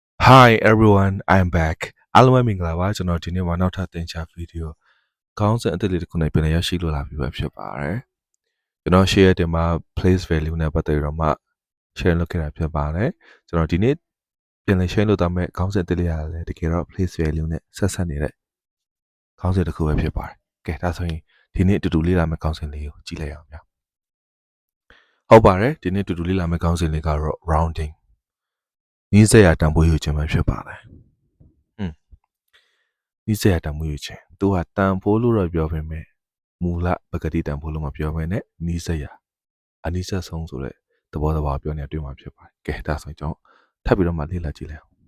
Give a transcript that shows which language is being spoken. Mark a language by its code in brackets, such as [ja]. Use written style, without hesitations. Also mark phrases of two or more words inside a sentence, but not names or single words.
[en] Hi everyone, I'm back. [my] အားလုံးပဲမင်္ဂလာပါကျွန်တော်ဒီနေ့မှာနောက်ထပ်သင်ချဗီဒီယိုခေါင်းစဉ်အသစ်လေးတစ်ခုနဲ့ပြန်လည်ရရှိလိုလာပြီပဲဖြစ်ပါတယ်ကျွန်တော် share တင်မှာ [en] place value [my] နဲ့ပတ်သက်ပြီးတော့မှ share လုပ်ခဲ့တာဖြစ်ပါတယ်ကျွန်တော်ဒီနေ့ပြန်လည် share လုပ်သွားမယ့်ခေါင်းစဉ်အသစ်လေးရတယ်တကယ်တော့ [en] place value [my] နဲ့ဆက်ဆက်နေတဲ့ခေါင်းစဉ်တစ်ခုပဲဖြစ်ပါတယ်ကဲဒါဆိုရင်ဒီနေ့အတူတူလေ့လာမယ့်ခေါင်းစဉ်လေးကိုကြည့်လိုက်အောင်ဗျာဟုတ်ပါတယ်ဒီနေ့အတူတူလေ့လာမယ့်ခေါင်းစဉ်လေးကတော့ rounding နီးစပ်ရာတန်ဖိုးယူခြင်းပဲဖြစ်ပါတယ် နီးစပ်ရာတန်ဖိုးယူခြင်းသူကတန်ဖိုးလို့တော့ပြောပေမဲ့မူလပကတိတန်ဖိုးလို့မပြောဘဲနဲ့နီးစပ်ရာအနီးစပ်ဆုံးဆိုတဲ့သဘောပြောနေတွေ့မှာဖြစ်ပါတယ်ကဲဒါဆိုရင်ကျွန်တော်ထပ်ပြီးတော့မှလေ့လာကြည့်လိုက်အောင်